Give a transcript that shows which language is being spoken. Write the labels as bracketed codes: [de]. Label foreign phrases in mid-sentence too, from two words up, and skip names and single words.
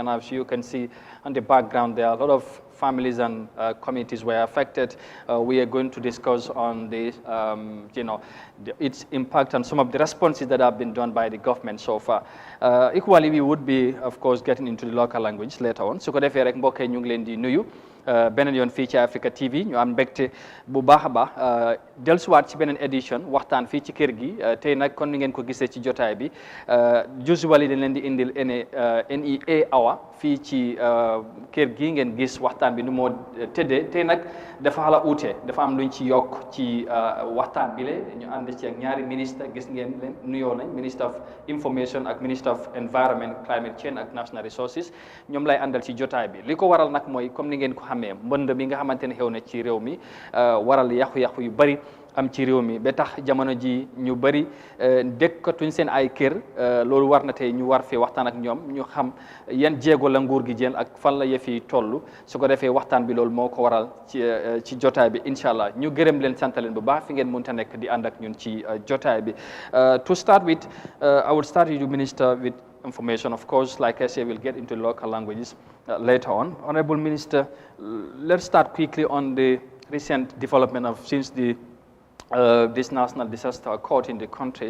[en] And as you can see on the background, there are a lot of families and communities were affected. We are going to discuss on the, its impact and some of the responses that have been done by the government so far. Equally, we would be, of course, getting into the local language later on. [wo] So ko defee rek mbokk yi ñu ngi leen di nuyu beneen yoon fii ci Africa TV ñu am mbégte bu baax a baax dellusiwaat ci beneen édition waxtaan fii ci kër gi tey nag kon ni ngeen ko gisee ci jotaay bi usually dañ leen di indil NEA hour fii ci kër gi ngeen gis waxtaan bi nu moo tëddee tey nag dafa xala uute dafa am luñ ci yokk ci waxtaan bi le ñu ànd ci ak ñaari ministre gis ngeen leen nuyoo nañ [en] Minister of Information [wo] ak [en] Minister of Environment, Climate Change [wo] ak [en] National Resources [wo] ñoom lay àndal ci jotaay bi li ko waral nag mooy comme ni ngeen ko xamee mbënd mi nga xamante ne xew na ci réew mi waral yàqu-yàqu yu bari am ci réew mi ba tax jamono ji ñu bari dëkkatuñ seen ay kër loolu war na tey ñu war fee waxtaan ak ñoom ñu xam yan jéego la nguur gi jël ak fan la yëf yi toll su ko defee waxtaan bi loolu moo ko waral ci jotaay bi [ar] إن شاء الله [wo] ñu gërëm leen sant leen bu baax fi ngeen mënta nekk di ànd ak ñun ci jotaay bi. [en] To start with, I would start with you, Minister, with information. Of course, like I say, we'll get into local languages later on. Honorable Minister, let's start quickly on the recent development of since this national disaster occurred in the country.